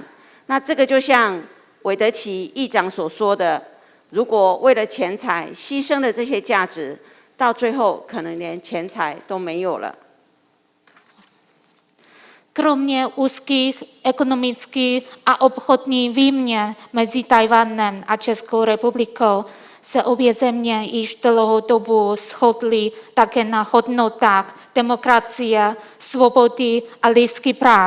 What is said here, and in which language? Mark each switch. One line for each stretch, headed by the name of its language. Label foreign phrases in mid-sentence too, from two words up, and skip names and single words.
Chinese: 那这个就像韦德奇议长所说的，如果为了钱财牺牲了这些价值，到最后可能连钱财都没有了。
Czech: Kromě úzkých ekonomických a obchodní výměn mezi Tchaj-wanem a Českou republikou se obě země již dlouhou dobu shodly také na hodnotách demokracie, svobody a lidských práv.